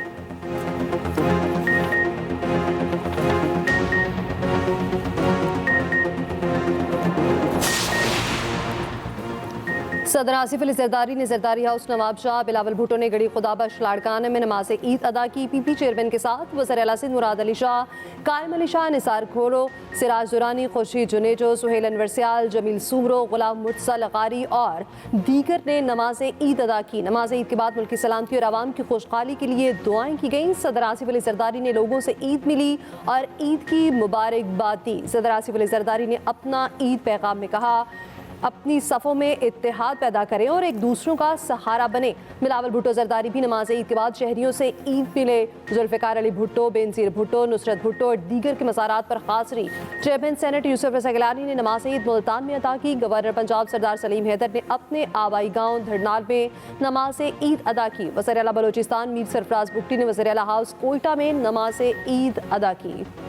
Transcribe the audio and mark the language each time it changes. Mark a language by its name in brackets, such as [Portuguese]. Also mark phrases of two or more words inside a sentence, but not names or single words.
[Urdu] صدر آصف علی زرداری نے زرداری ہاؤس نواب شاہ، بلاول بھٹو نے گڑھی خدابخش لاڑکانہ میں نماز عید ادا کی. PP چیئرمین کے ساتھ وزیر اعلیٰ سندھ مراد علی شاہ، قائم علی شاہ، نثار کھوڑو، سراج درانی، خورشید جونیجو، سہیل انور سیال، جمیل سومرو، غلام مرتضیٰ لکاری اور دیگر نے نماز عید ادا کی. نماز عید کے بعد ملک کی سلامتی اور عوام کی خوشحالی کے لیے دعائیں کی گئیں. صدر آصف علی زرداری نے لوگوں سے عید ملی اور عید کی مبارکباد دی. صدر آصف علی زرداری نے اپنا عید پیغام میں کہا، اپنی صفوں میں اتحاد پیدا کریں اور ایک دوسروں کا سہارا بنے. بلاول بھٹو زرداری بھی نماز عید کے بعد شہریوں سے عید ملے. ذوالفقار علی بھٹو، بینظیر بھٹو، نصرت بھٹو اور دیگر کے مزارات پر حاضری. [English] chairman Senate [Urdu] یوسف رضا گیلانی نے نماز عید ملتان میں ادا کی. گورنر پنجاب سردار سلیم حیدر نے اپنے آبائی گاؤں دھڑنال میں نماز عید ادا کی. وزیر اعلیٰ بلوچستان میر سرفراز بگٹی نے وزیر اعلیٰ ہاؤس کوئٹہ میں نماز عید ادا کی.